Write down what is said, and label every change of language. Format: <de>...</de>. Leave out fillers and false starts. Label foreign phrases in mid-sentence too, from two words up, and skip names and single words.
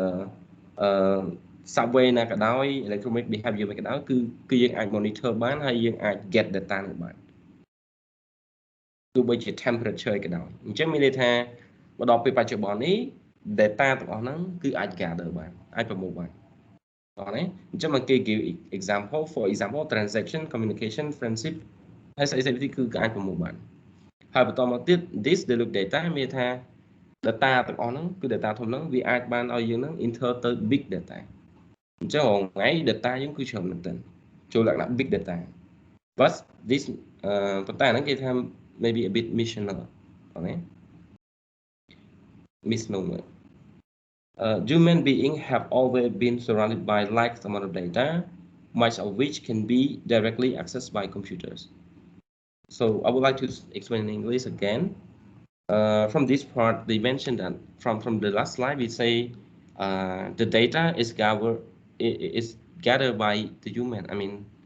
<km>subway ណាក៏ដោយ</km> <en>electronic behavior</en> <km>ក៏ដោយគឺយើងអាច monitor បានហើយយើងអាច</km> <en>get data</en> <km>នឹងបានទោះបីជា temperature ក៏ដោយអញ្ចឹងមានន័យថា មកដល់ពេលបច្ចុប្បន្ននេះ data ទាំងអស់ហ្នឹងគឺអាច gather បានអាចប្រមូលបានអត់ទេអញ្ចឹងមកគេ</km> <en>give example for example transaction communication friendship</en> <km>ហើយស្អីៗគឺអាចប្រមូលបានហើយបន្តមកទៀត</km> <en>this develop data</en> <km>មានថា data ទាំងអស់ហ្នឹងគឺ data ធំហ្នឹងវាអាចបានឲ្យយើងហ្នឹង enter ទៅ</km> <en>big data</en> <km>អញ្ចឹងរងថ្ងៃ data យើងគឺច្រើនមែនទែនចូលលក្ខណៈ</km> <en>big data but this</en> <km>ប៉ុន្តែហ្នឹងគេថា</km> <en>maybe a bit misnomer</en> <km>អូខេ</km> <en>misnomer human beings have always been surrounded by large amount of data much of which can be directly accessed by computers so I would like to explain in English again from this part they mentioned that from the last slide we say the data is gathered by the human I mean</en>